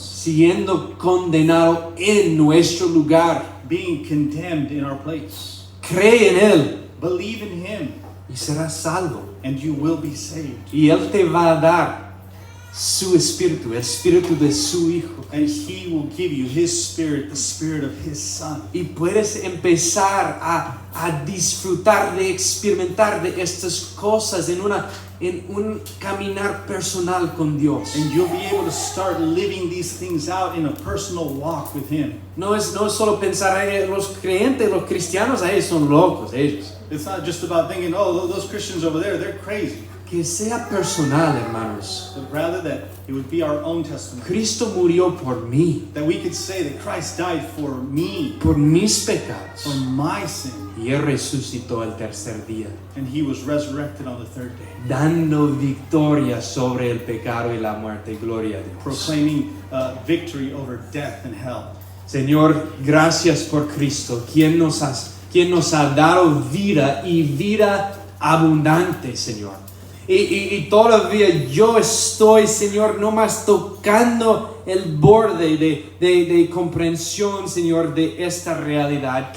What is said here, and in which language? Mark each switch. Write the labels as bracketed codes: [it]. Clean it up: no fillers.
[es] siendo condenado en nuestro lugar. [en] being condemned in our place. [es] Cree en Él [en] Believe in Him, [es] y serás salvo. [en] and you will be saved. [es] Y Él te va a dar su espíritu, el espíritu de su Hijo. [en] And He will give you His Spirit, the Spirit of His Son. [es] Y puedes empezar a disfrutar de experimentar de estas cosas en un caminar personal con Dios. [en] And you'll be able to start living these things out in a personal walk with Him. [es] No es solo pensar, los creyentes, los cristianos, ellos son locos, ellos. [en] It's not just about thinking, oh, those Christians over there, they're crazy. [es] Que sea personal, hermanos. [en] But rather that it would be our own testimony. [es] Cristo murió por mí, [en] That we could say that Christ died for me, [es] por mis pecados. [en] for my sin, [es] Y Él resucitó el tercer día, [en] and He was resurrected on the third day, [es] dando victoria sobre el pecado y la muerte. Gloria a Dios. [en] proclaiming victory over death and hell. [es] Señor, gracias por Cristo, quien nos ha dado vida y vida abundante, Señor. Y todavía yo estoy, Señor, nomás tocando el borde de comprensión, Señor, de esta realidad.